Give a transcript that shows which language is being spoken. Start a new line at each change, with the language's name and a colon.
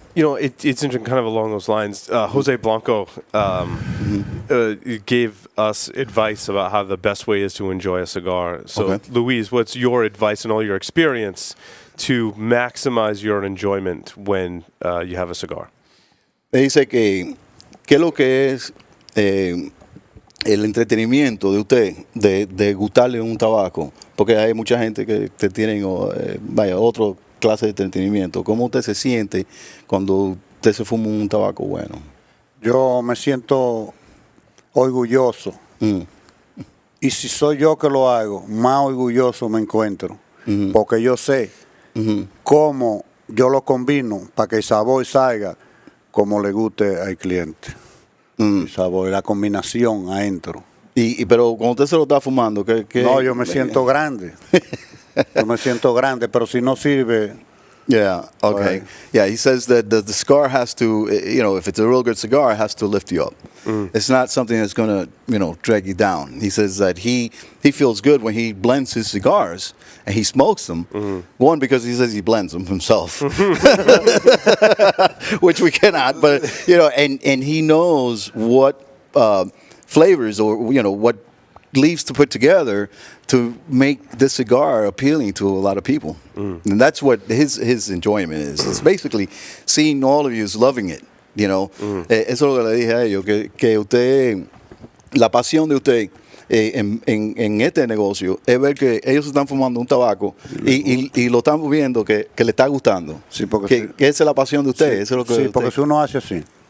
English: You know, it's interesting, kind of along those lines. Jose Blanco gave us advice about how the best way is to enjoy a cigar. So, Luis, what's your advice and all your experience to maximize your enjoyment when you have a cigar?
Spanish: Me dice que lo que es el entretenimiento de usted, de gustarle un tabaco, porque hay mucha gente que tienen, otro clase de entretenimiento. ¿Cómo usted se siente cuando usted se fuma un tabaco bueno? Yo me siento orgulloso. Y si soy yo que lo hago, más orgulloso me encuentro. Porque yo sé cómo yo lo combino para que el sabor salga como le guste al cliente. El sabor, la combinación adentro. Pero cuando usted se lo está fumando, ¿qué? No, yo me siento grande. Yo me siento grande, pero si no sirve.
English: Yeah, okay. Yeah, he says that the cigar has to, you know, if it's a real good cigar, it has to lift you up. It's not something that's going to, you know, drag you down. He says that he feels good when he blends his cigars and he smokes them. One, because he says he blends them himself, which we cannot, but, you know, and he knows what flavors or, you know, what leaves to put together to make this cigar appealing to a lot of people. And that's what his enjoyment is. It's basically seeing all of you loving it, you know.
Spanish: Eso es lo que le dije a ellos, que usted, la pasión de usted en este negocio es ver que ellos están fumando un tabaco y lo están viendo que le está gustando. Sí, porque que esa es la pasión de usted. Sí, eso es lo que sí, usted, porque si uno hace así.